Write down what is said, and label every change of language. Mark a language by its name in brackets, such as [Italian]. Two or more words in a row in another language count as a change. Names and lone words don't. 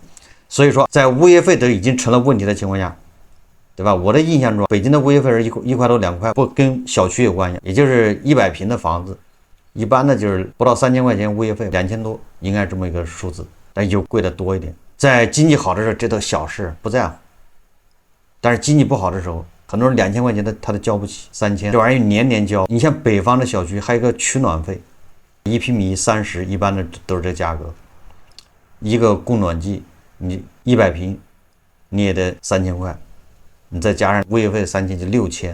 [Chinese] 所以說，在物業費都已經成了問題的情況下，对吧？我的印象中，北京的物業費是1塊多2塊，不跟小區有關係，也就是100平的房子。一般的就是不到3000塊錢物業費，2000多，應該是這麼一個數字，但有貴的多一點。在經濟好的時候，這都小事不在乎，但是经濟不好的時候，很多人2000塊錢他都交不起，3000這玩意儿年年交。你像北方的小区还有一個取暖費，1平米30，一般的都是這價格。一個供暖季，你100平你也得3000塊，你再加上物業費3000就6000。